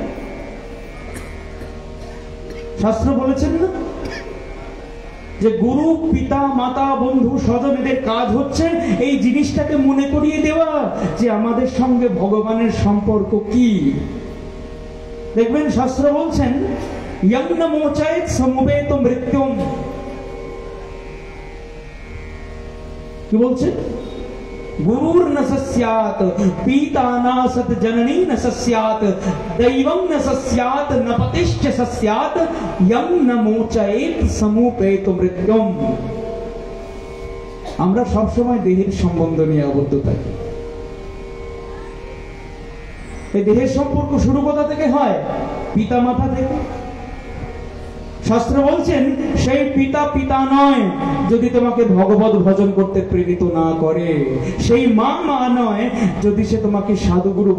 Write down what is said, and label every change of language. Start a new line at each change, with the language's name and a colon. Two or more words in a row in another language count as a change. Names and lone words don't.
Bangla: শাস্ত্র বলেছেন না যে গুরু, পিতা, মাতা, বন্ধু, স্বজন এদের কাজ হচ্ছে এই জিনিসটাকে মনে করিয়ে দেওয়া যে আমাদের সঙ্গে ভগবানের সম্পর্ক কি। দেখবেন শাস্ত্র বলছেন,
Sanskrit: यं न मोचयेत् समुपेत मृत्युम।
Bangla: কি বলছে?
Sanskrit: गुरुर न सस्यात्, पीता न सत्, जननी न सस्यात्, दैवं न सस्यात्, न पतिश्च सस्यात्, यं न मोचयेत् समुपेत मृत्युम।
Bangla: আমরা সব সময় দেহের সম্বন্ধ নিয়ে আবদ্ধ থাকি। এই দেহের সম্পর্ক শুরু কোথা থেকে হয়? পিতা মাতা থেকে। শাস্ত্র বলছেন, সেই পিতা পিতা নয় যদি তোমাকে ভগবত ভজন করতে প্রেরিত না করে, সেই মা মা নয় যদি সে তোমাকে সাধুগুরু